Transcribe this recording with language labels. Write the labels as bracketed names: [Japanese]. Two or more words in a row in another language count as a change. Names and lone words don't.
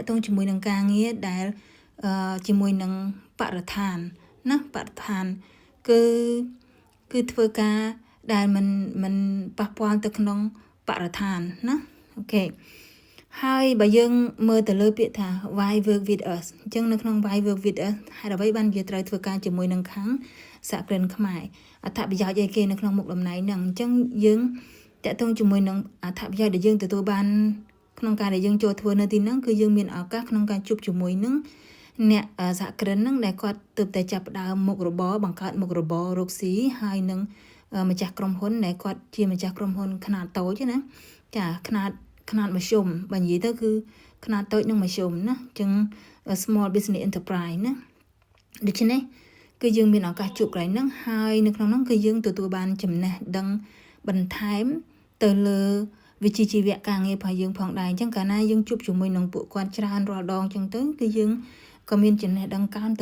[Khmer] ទងជាមួយនឹងការងារដែលជាមួយនឹងបរិស្ថានណាបរិស្ថានគឺធ្វើការដែលមិនប៉ះពាល់ទៅក្នុងបរិស្ថានណាអូខេហើយបើយើងមើលទៅលើ ពាក្យថា [English] why work with us [Khmer] អញ្ចឹងនៅក្នុង [English] why work with us [Khmer] ហេតុអ្វីបានយើងត្រូវធ្វើការជាមួយនឹងខាងសហគ្រិនខ្មែរអត្ថប្រយោជន៍អីគេនៅក្នុងមុខតំណែងហ្នឹងអញ្ចឹងយើងតាក់ទងជាមួយនឹងអត្ថប្រយោជន៍ដែលយើងទទួលបានក្នុងការដែលយើងចូលធ្វើនៅទីហ្នឹងគឺយើងមានឱកាសក្នុងការជួបជាមួយនឹងអ្នកសហគ្រិនហ្នឹងដែលគាត់ទើបតែចាប់ផ្ដើមមុខរបរបង្កើតមុខរបររកស៊ីហើយនឹងម្ចាស់ក្រុមហ៊ុនដែលគាត់ជាម្ចាស់ក្រុមហ៊ុនខ្នាតតូចណាចាខ្នាតមធ្យម បើនិយាយទៅគឺខ្នាតតូចនិងមធ្យមណាអញ្ចឹង [English] small business enterprise [Khmer] ណាដូច្នេះគឺយើងមានឱកាសជួបកន្លែងហ្នឹងហើយនៅក្នុងហ្នឹងគឺយើងទទួលបានចំណេះដឹងបន្ថែមទៅលើវិជ្ជាជីវៈ ការងាររបស់យើងផងដែរអញ្ចឹងកាលណាយើងជួបជាមួយនឹងពួកគាត់ច្រើនរាល់ដងអញ្ចឹងទៅគឺយើងក៏មានចំណេះដឹងកើនទៅ